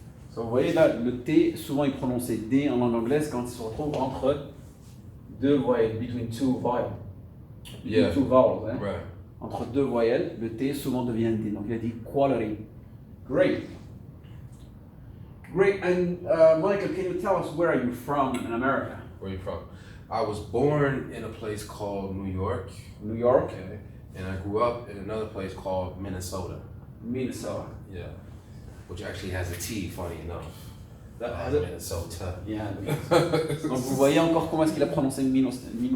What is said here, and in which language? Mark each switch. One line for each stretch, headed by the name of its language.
French: So vous voyez là, le T, souvent il prononçait D en langue anglaise quand il se retrouve entre deux voyelles,
English: between two vowels. Yeah. Two vowels, hein? Right.
French: Entre deux voyelles, le T souvent devient D. Donc il a dit quality.
English: Great. Great. And Michael, can you tell us where are you from in America? Where are you from? I was born in a place called New York. New York. Okay. And I grew up in another place called Minnesota. Minnesota. Yeah. Which actually has a T, funny enough. That has it? Minnesota. Yeah.
French: Donc vous voyez encore comment est-ce qu'il a prononcé Minnesota.